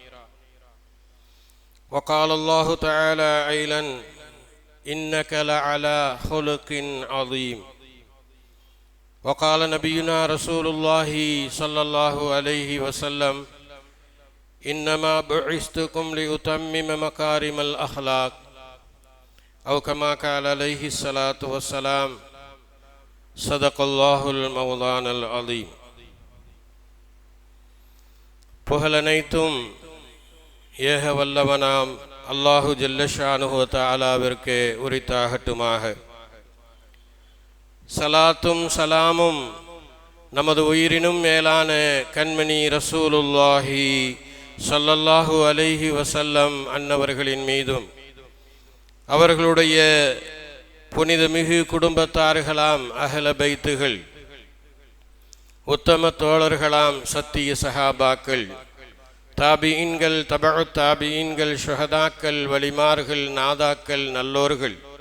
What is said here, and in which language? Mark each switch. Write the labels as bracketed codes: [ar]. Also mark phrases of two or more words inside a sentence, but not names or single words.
[ar] وقال الله تعالى أيضا إنك لعلى خلق عظيم وقال نبينا رسول الله صلى الله عليه وسلم إنما بعثتكم لأتمم مكارم الأخلاق أو كما قال عليه الصلاة والسلام صدق الله المولانا العظيم. [ta] புகழனைத்தும் ஏக வல்லவனாம் [ar] الله جل شأنه [ta] தஆலாவிற்கு உரித்தாகட்டுமாக. சலாத்தும் சலாமும் நமது உயிரினும் மேலான கண்மணி [ar] رسول الله صلى الله عليه وسلم [ta] அன்னவர்களின் மீதும் அவர்களுடைய புனிதமிகு குடும்பத்தார்களாம் அஹ்ல பைத்துகள், உத்தம தோழர்களாம் சத்திய சஹாபாக்கள், தாபிஈன்கள், தபஉ தாபிஈன்கள், ஷுஹதாக்கள், வலிமார்கள், நாதாக்கள், நல்லோர்கள்